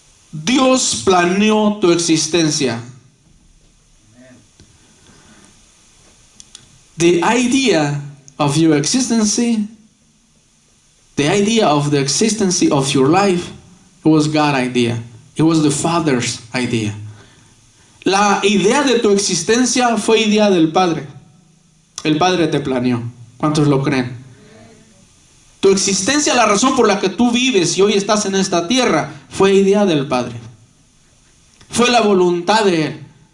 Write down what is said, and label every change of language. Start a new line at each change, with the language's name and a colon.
Spanish: Dios planeó tu existencia.
English: The idea of your existence, the idea of the existence of your life, it was God's idea. It was the Father's idea.
Spanish: La idea de tu existencia fue idea del Padre. El Padre te planeó. ¿Cuántos lo creen? Tu existencia, la razón por la que tú vives y hoy estás en esta tierra, fue idea del Padre. Fue la voluntad de Él.